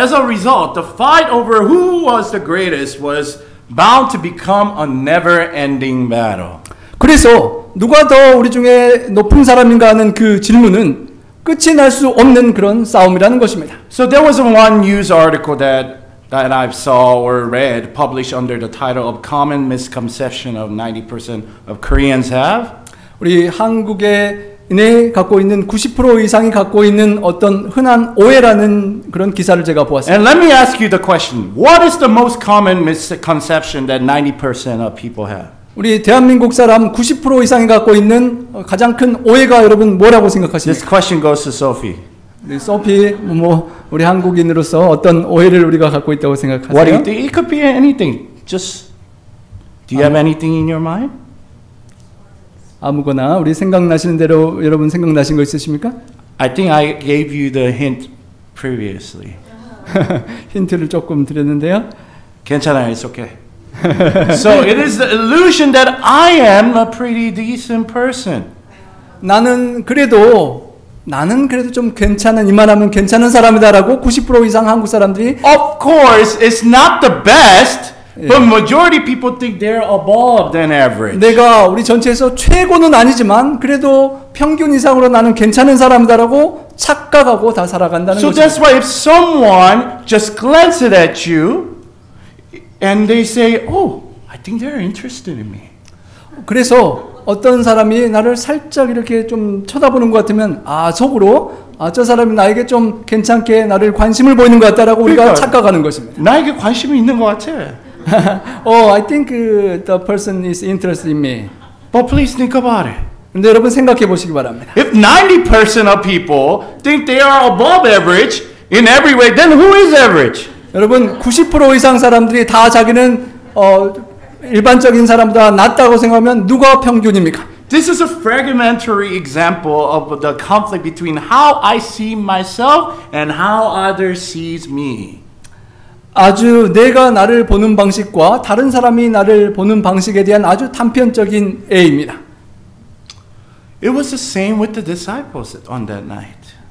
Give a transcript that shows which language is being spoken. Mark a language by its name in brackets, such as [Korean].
[English] As a result, the fight over who was the greatest was bound to become a never-ending battle. [Korean] 그래서 누가 더 우리 중에 높은 사람인가 하는 그 질문은 끝이 날 수 없는 그런 싸움이라는 것입니다. [English] So there was one news article that I saw or read published under the title of Common Misconception of 90% of Koreans have. [Korean] 우리 한국인이 갖고 있는 90% 이상이 갖고 있는 어떤 흔한 오해라는 그런 기사를 제가 보았습니다. [English] And let me ask you the question. What is the most common misconception that 90% of people have? [Korean] 우리 대한민국 사람 90% 이상이 갖고 있는 가장 큰 오해가 여러분 뭐라고 생각하십니까? [English] This question goes to Sophie. [Korean] 우리 소피 우리 한국인으로서 어떤 오해를 우리가 갖고 있다고 생각하세요? [English] What do you think? It could be anything. Just do you have anything in your mind? [Korean] 아무거나 우리 생각나시는 대로 여러분 생각나신 거 있으십니까? [English] I think I gave you the hint previously. [Korean] 힌트를 조금 드렸는데요. 괜찮아요. [English] It's okay. So it is the illusion that I am a pretty decent person. [Korean] 나는 그래도 좀 괜찮은 이만하면 괜찮은 사람이다라고 90% 이상 한국 사람들이 [English] Of course, it's not the best, but majority people think they're above than average. [Korean] 내가 우리 전체에서 최고는 아니지만 그래도 평균 이상으로 나는 괜찮은 사람이다라고 착각하고 다 살아간다는 [English] So that's why if someone just glances at you and they say, "Oh, I think they're interested in me." [Korean] 그래서 어떤 사람이 나를 살짝 이렇게 좀 쳐다보는 것 같으면 속으로 저 사람이 나에게 좀 괜찮게 나를 관심을 보이는 것 같다라고 우리가 그러니까, 착각하는 것입니다. 나에게 관심이 있는 것 같아. [English] I think the person is interested in me. But please think about it. [Korean] 근데 여러분 생각해 보시기 바랍니다. [English] If 90% of people think they are above average in every way, then who is average? [Korean] 여러분 90% 이상 사람들이 다 자기는 일반적인 사람보다 낫다고 생각하면 누가 평균입니까? [English] This is a fragmentary example of the conflict between how I see myself and how others sees me. [Korean] 아주 내가 나를 보는 방식과 다른 사람이 나를 보는 방식에 대한 아주 단편적인 애입니다. [English] It was the same with the disciples on that night.